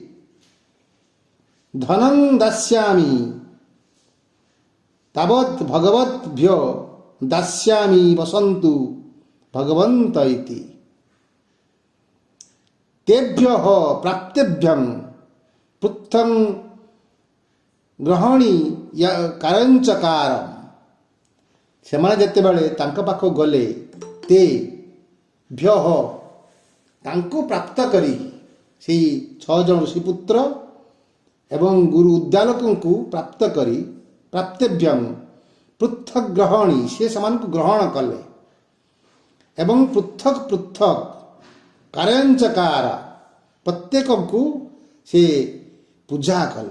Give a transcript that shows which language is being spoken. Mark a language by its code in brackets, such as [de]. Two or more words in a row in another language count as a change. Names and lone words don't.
[sa] धनं दास्यामि तावत् भगवद्भ्यो दास्यामि वसन्तु भगवन्त इति। तेभ्यः प्राप्तेभ्यं पृथं ଗ୍ରହଣୀ କାରଞ୍ଚକାର, [or] ସେମାନେ ଯେତେବେଳେ ତାଙ୍କ ପାଖକୁ ଗଲେ, તે ଭ୍ୟଃ ତାଙ୍କୁ ପ୍ରାପ୍ତ କରି, ସେଇ 6 ଜଣ ଋଷିପୁତ୍ର ଏବଂ ଗୁରୁ ଉଦ୍ଦାଲକଙ୍କୁ ପ୍ରାପ୍ତ କରି, [sa] ପ୍ରାପ୍ତେଭ୍ୟଂ ପୃଥକ୍ ଗ୍ରହଣୀ, [or] ସେ ସେମାନଙ୍କୁ ଗ୍ରହଣ କଲେ ଏବଂ ପୃଥକ୍ ପୃଥକ୍ କାରଞ୍ଚକାର, ପ୍ରତ୍ୟେକଙ୍କୁ ସେ ପୂଜା କଲେ।